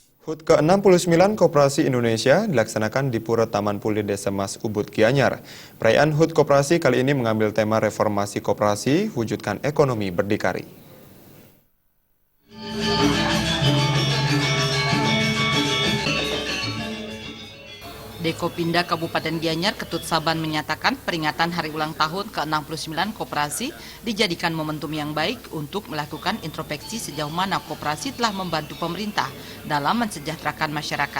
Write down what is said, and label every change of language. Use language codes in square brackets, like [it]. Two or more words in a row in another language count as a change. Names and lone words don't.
[id] HUT ke-69 Koperasi Indonesia dilaksanakan di Pura Taman Pulih Desa Mas Ubud Gianyar. Perayaan HUT Koperasi kali ini mengambil tema reformasi koperasi, wujudkan ekonomi berdikari. Dekopinda Kabupaten Gianyar Ketut Saban menyatakan peringatan hari ulang tahun ke-69 koperasi dijadikan momentum yang baik untuk melakukan introspeksi sejauh mana koperasi telah membantu pemerintah dalam mensejahterakan masyarakat.